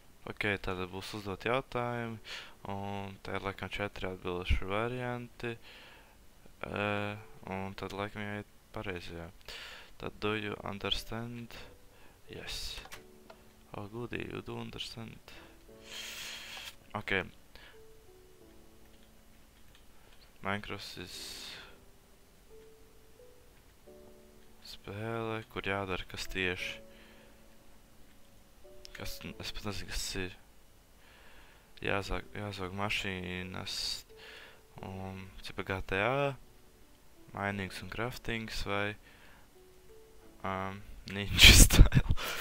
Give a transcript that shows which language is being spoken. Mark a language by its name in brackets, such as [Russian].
[Latvian] Ok, tātad būs uzdot jautājumi, un tā ir laikam 4 atbilduši varianti, un tad laikam jāiet pareizajā. Tad, [English] do you understand? Yes. Oh, goody, you do understand. Ok. [Latvian] Minecraft ir spēle, kur jādara kas tieši. Es pat nezinu, kas ir. Jāzog mašīnas un cipa GTA, minings un craftings vai ninja style.